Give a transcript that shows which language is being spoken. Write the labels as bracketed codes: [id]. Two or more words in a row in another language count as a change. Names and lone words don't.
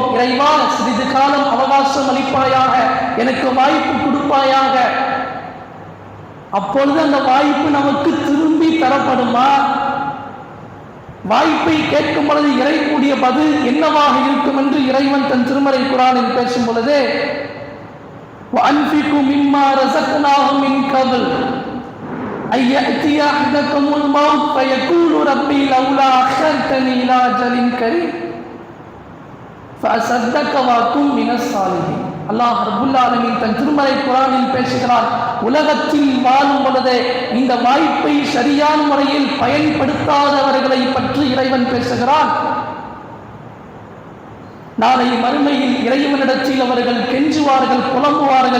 [ta] இறைவா, சிறிது காலம் அவகாசம் அளிப்பாயாக, எனக்கு வாய்ப்பு கொடுப்பாயாக. அப்பொழுது அந்த வாய்ப்பு நமக்கு திரும்பி தரப்படுமா? வாய்ப்பை கேட்கும் பொழுது இறைவனுடைய பதில் என்னவாக இருக்கும் என்று இறைவன் தன் திருமறை குர்ஆனில் பேசும் பொழுது, [ar] وَأَنْفِقُوا مِمَّا رَزَقْنَاهُمْ مِنْ قَبْلِ أَنْ يَأْتِيَ أَحَدَكُمُ الْمَوْتُ فَيَقُولُ رَبِّي لَوْلَا أَخَّرْتَنِي إِلَى أَجَلٍ قَرِيبٍ فَأَصَدَّقَ وَأَكُن مِنَ الصَّالِحِينَ. [ta] அல்லாஹ் [ar] رب العالمين [ta] தன் திருமறை குர்ஆனில் பேசுகிறார், உலகத்தில் வாழும் பொழுதே இந்த வாய்ப்பை சரியான முறையில் பயன்படுத்தாதவர்களை பற்றி இறைவன் பேசுகிறான். நாளை மறுமையில் இறைவனிடத்தில் அவர்கள் கெஞ்சுவார்கள், புலம்புவார்கள்.